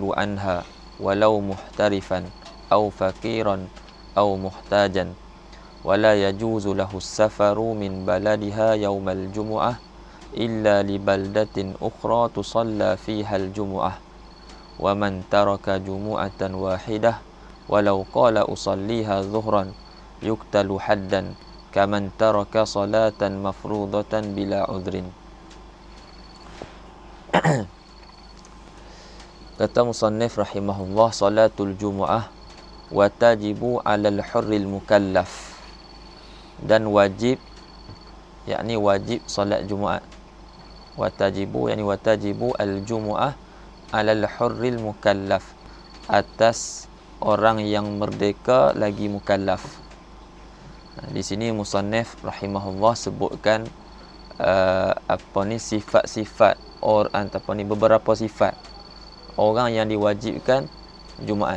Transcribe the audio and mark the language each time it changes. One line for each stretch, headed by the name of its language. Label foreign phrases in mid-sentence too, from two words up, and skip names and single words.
Arabic: عنها ولو محترفا أو فقيرا أو محتاجا ولا يجوز له السفر من بلدها يوم الجمعة إلا لبلدة أخرى تصلى فيها الجمعة ومن ترك جمعة واحدة ولو قال أصليها ظهرا يقتل حدا كمن ترك صلاة مفروضة بلا عذر.
Malay: Kata musannif rahimahullah,
Arabic: صلاة الجمعة وتجب على الحر المكلف,
Malay: dan wajib, yakni wajib salat Jumaat.
Arabic: وتجب yakni وتجب الجمعة على الحر المكلف,
Malay: atas orang yang merdeka lagi mukallaf. Di sini musannif rahimahullah sebutkan sifat-sifat ataupun beberapa sifat orang yang diwajibkan Jumaat.